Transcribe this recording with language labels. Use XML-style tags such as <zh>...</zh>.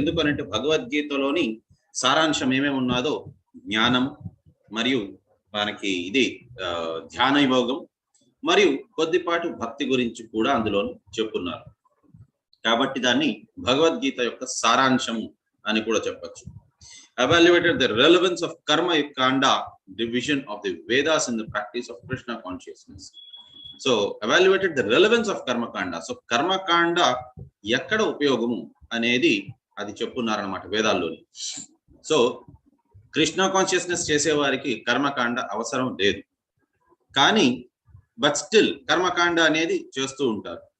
<te>ఎందుకనంటే భగవద్గీతలోని సారాంశం ఏమేమి ఉన్నదో జ్ఞానం మరియు మనకి ఇది ధ్యాన యోగం మరియు కొద్దిపాటు భక్తి గురించి కూడా అందులో చెప్పున్నారు. కాబట్టి దాన్ని భగవద్గీత యొక్క సారాంశము అని కూడా చెప్పచ్చు.</te> <en>Evaluated the relevance of karma kanda division of the Vedas in the practice of Krishna consciousness. So evaluated the relevance of karma kanda.</en> <te>So karma kanda ఎక్కడ ఉపయోగము అనేది అది చెప్పున్నారన్నమాట వేదాల్లోని. సో కృష్ణ కాన్షియస్నెస్ చేసే వారికి కర్మకాండ అవసరం లేదు, కానీ బట్ స్టిల్ కర్మకాండ అనేది చేస్తూ ఉంటారు.</te>